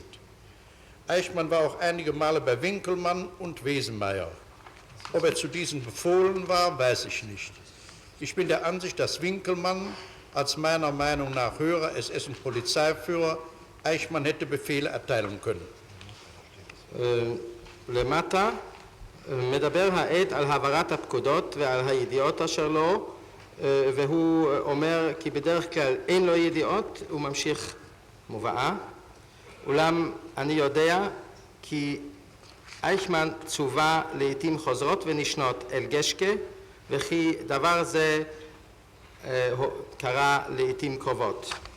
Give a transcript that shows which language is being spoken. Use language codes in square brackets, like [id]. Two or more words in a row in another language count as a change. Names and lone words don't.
[de] Eichmann war auch einige Male bei Winkelmann und Wesenmeier. Ob er zu diesen befohlen war, weiß ich nicht. Ich bin der Ansicht, dass Winkelmann als meiner Meinung nach höherer SS- und Polizeiführer Eichmann hätte Befehle erteilen können. [he] למטה מדבר העד על העברת הפקודות ועל הידיעות אשר לו, והוא אומר כי בדרך כלל אין לו ידיעות, הוא ממשיך מובאה. אולם אני יודע כי אייכמן צווה לעתים חוזרות ונשנות אל גשקה, וכי דבר זה קרה לעתים קרובות.